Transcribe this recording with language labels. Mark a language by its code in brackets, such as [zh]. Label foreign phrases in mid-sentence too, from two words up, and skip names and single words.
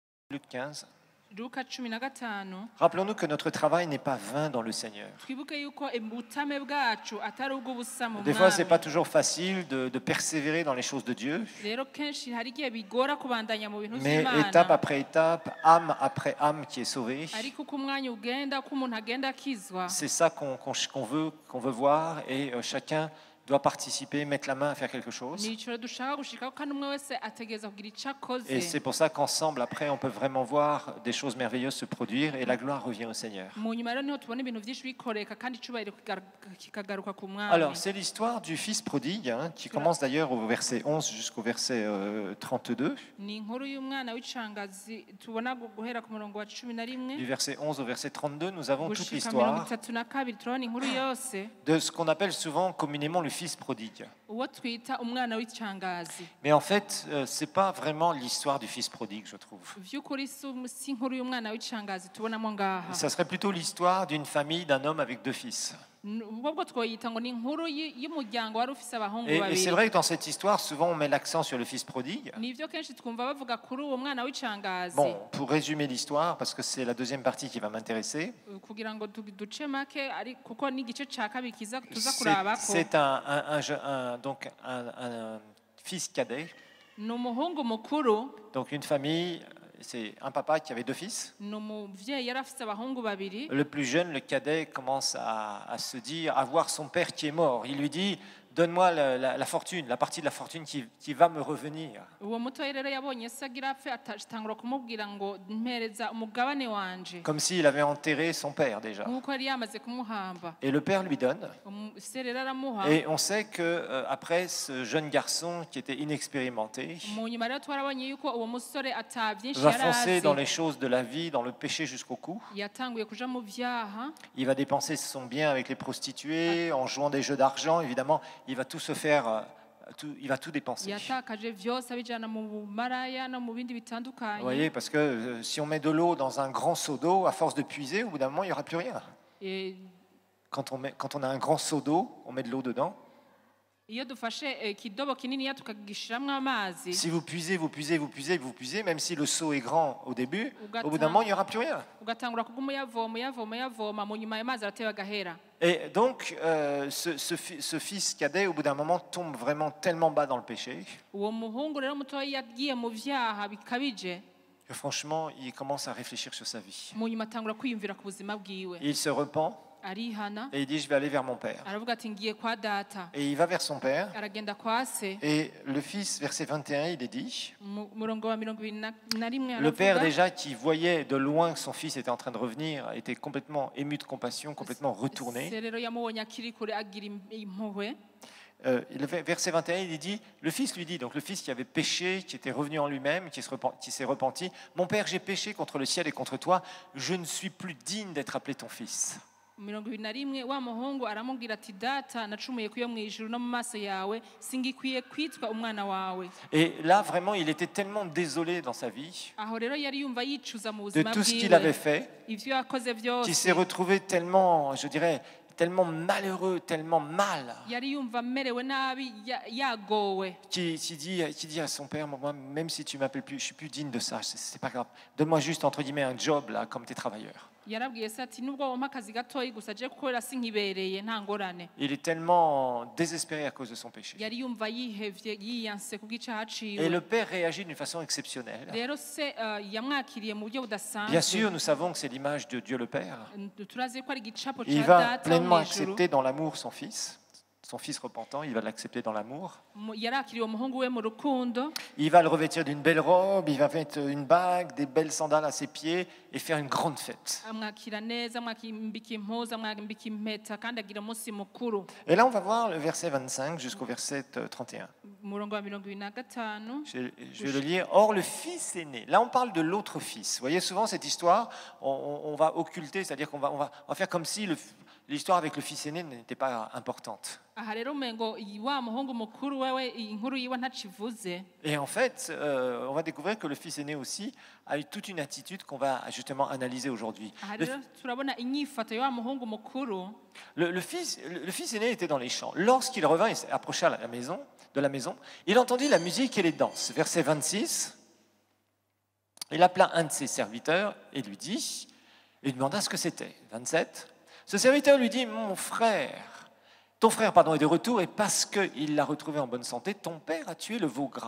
[fr] Luc 15. [rn] Luka 15. [fr] Rappelons-nous que notre travail n'est pas vain dans le Seigneur. [rn] Twibuke yuko ubutame bwacu atari ubw'ubusa mu [fr] Des fois, c'est pas [rn] mwami. [fr] toujours facile de persévérer dans les choses de Dieu, [rn] Rero kenshi hari igihe bigora kubandanya mu bintu [fr] mais [rn] vy'Imana. [fr] étape après étape, âme après âme qui est sauvée, [rn] Ariko uko umwanya ugenda ko umuntu agenda akizwa. [fr] c'est ça qu'on veut voir, et chacun doit participer, mettre la main à faire quelque chose. [rn] Nicyo dushaka gushikaho kandi umwe wese ategereza kugira ico akoze. [fr] Et c'est pour ça qu'ensemble, après, on peut vraiment voir des choses merveilleuses se produire et la gloire revient au Seigneur. [rn] Mu nyuma rero niho tubona ibintu vyinshi bikoreka kandi icubahiro kikagaruka ku mwami. [fr] Alors, c'est l'histoire du fils prodigue, qui commence d'ailleurs au verset 11 jusqu'au verset 32. [rn] Ni inkuru y'umwana w'icangazi tubona guhera ku murongo wa 11 [fr] Du verset 11 au verset 32, nous avons toute [rn] gushika [fr] l'histoire [rn] 32 turabona inkuru yose [fr] de ce qu'on appelle souvent communément le fils prodigue. [rn] uwo twita umwana w'icangazi. [fr] Mais en fait, ce n'est pas vraiment l'histoire du fils prodigue, je trouve. [rn] Vy'ukuri si inkuru y'umwana w'icangazi tubonamo ngaha. [fr] Ça serait plutôt l'histoire d'une famille, d'un homme avec deux fils. [rn] Ubwo twoyita ngo ni inkuru y'umuryango wari ufise abahungu [fr] Et c'est [rn] babiri. [fr] vrai que dans cette histoire, souvent on met l'accent sur le fils prodigue. [rn] Nivyo kenshi twumva bavuga kuri uwo mwana w'icangazi. [fr] Bon, pour résumer l'histoire, parce que c'est la deuxième partie qui va m'intéresser, [rn] Kugira ngo duce make ari kuko n'igice ca kabiri tuza kurabako. [fr] c'est donc un fils cadet, [rn] Ni umuhungu mukuru, [fr] donc une famille, c'est un papa qui avait deux fils. [rn] ni umuvyeyi yari afise abahungu babiri. [fr] Le plus jeune, le cadet, commence à se dire, à voir son père qui est mort. Il lui dit, donne-moi la fortune, la partie de la fortune qui va me revenir. [rn] Uwo mutoyi rero yabonye se agira apfe atangura kumubwira ngo mpereza umugabane wanje. [fr] Comme s'il avait enterré son père déjà. [rn] Nkuko yari yamaze kumuhamba. [fr] Et le père lui donne. [rn] Se rero aramuha. [fr] Et on sait que après ce jeune garçon qui était inexpérimenté [rn] Mu nyuma rero twarabonye yuko uwo musore atavyinshi [fr] va [rn] yari [fr] foncer dans [rn] azi. [fr] les choses de la vie, dans le péché jusqu'au cou. [rn] Yatanguye kuja mu vyaha. [fr] Il va dépenser son bien avec les prostituées, en jouant des jeux d'argent, évidemment. Il va tout se faire, il va tout dépenser. [rn] Yatakaje vyose abijana mu bumaraya no mu bindi [fr] Vous [rn] bitandukanye. [fr] voyez, parce que si on met de l'eau dans un grand seau d'eau, à force de puiser, au bout d'un moment, il n'y aura plus rien. Eh, Quand on a un grand seau d'eau, on met de l'eau dedans. [rn] Iyo dufashe ikidobo kinini tukagishiramwo amazi. [fr] Si vous puisez, vous puisez, vous puisez, vous puisez, même si le seau est grand au début, [rn] Ugata- [fr] au bout d'un moment, il n'y aura plus rien. [rn] Ugatangura kuguma uyavoma mu nyuma amazi arateba agahera. [fr] Et donc, ce fils cadet, au bout d'un moment, tombe vraiment tellement bas dans le péché [rn] Uwo muhungu rero mutoyi yagiye mu vyaha bikabije. [fr] que franchement, il commence à réfléchir sur sa vie. [rn] Mu nyuma atangura kwiyumvira ku buzima bwiwe. [fr] Il se repent [rn] Arihana [fr] et il dit, je vais aller vers mon père. [rn] aravuga ati ngiye kwa data. [fr] Et il va vers son père. [rn] Aragenda kwa se. [fr] Et le fils, verset 21, il est dit, [rn] Murongo wa 21 [fr] le père [rn] aravuga. [fr] déjà qui voyait de loin que son fils était en train de revenir, était complètement ému de compassion, complètement retourné. [rn] Se rero yamubonye akiri kure agira impuhwe. [fr] Le verset 21, il dit, le fils lui dit, donc le fils qui avait péché, qui était revenu en lui-même, qui s'est repenti, mon père, j'ai péché contre le ciel et contre toi, je ne suis plus digne d'être appelé ton fils. [rn] 21 wa muhungu aramubwira ati data nacumuye kuyo mu ijuru no mu maso yawe singikwiye kwitwa umwana wawe. [fr] Et là, vraiment, il était tellement désolé dans sa vie [rn] Aho rero yari yumva yicuza mu [fr] de [rn] buzima [fr] tout ce qu'il avait [rn] bwiwe [fr] fait, [rn] ivyo yakoze [fr] qu'il [rn] vyose. [fr] s'est retrouvé tellement, je dirais, tellement malheureux, tellement mal, Yari yumva amerewe nabi yagowe. qui dit à son père, moi, même si tu m'appelles plus, je suis plus digne de ça, c'est pas grave. Donne-moi juste, entre guillemets, un job, là, comme tes travailleurs. [rn] Yarabwiye se ati nubwo wampa akazi gatoyi gusa je kukorera sinkibereye nta ngorane. [fr] Il est tellement désespéré à cause de son péché. [rn] Yari yumva yihevye yiyanse kubw'icaha [fr] Et [rn] ciwe. [fr] le père réagit d'une façon exceptionnelle. [rn] Rero se yamwakiriye mu buryo budasanzwe. [fr] Bien sûr, nous savons que c'est l'image de Dieu le Père. [rn] Turazi ko ari igicapo [fr] Il [rn] ca [fr] va [rn] data [fr] pleinement [rn] wo mw'ijuru. [fr] accepter dans l'amour son fils repentant, il va l'accepter dans l'amour. [rn] Yarakiriye umuhungu we mu rukundo. [fr] Il va le revêtir d'une belle robe, il va mettre une bague, des belles sandales à ses pieds et faire une grande fête. [rn] Amwakira neza amwambika impuzu amwambika impeta kandi agira umunsi mukuru. [fr] Et là, on va voir le verset 25 jusqu'au verset 31. [rn] Umurongo wa 25. [fr] Je vais le lire. Or, le fils aîné, là on parle de l'autre fils. Vous voyez, souvent cette histoire, on va occulter, c'est-à-dire qu'on va faire comme si l'histoire avec le fils aîné n'était pas importante. [rn] Aha rero umengo wa muhungu mukuru wewe inkuru yiwe ntacivuze. [fr] Et en fait, on va découvrir que le fils aîné aussi a eu toute une attitude qu'on va justement analyser aujourd'hui. [rn] Aha rero turabona inyifato ya wa muhungu mukuru. [fr] Le fils aîné était dans les champs. Lorsqu'il revint et s'approcha de la maison, il entendit la musique et les danses. Verset 26. Il appela un de ses serviteurs et lui demanda ce que c'était. 27. Ce serviteur lui dit, ton frère est de retour et parce qu'il l'a retrouvé en bonne santé, ton père a tué le veau gras.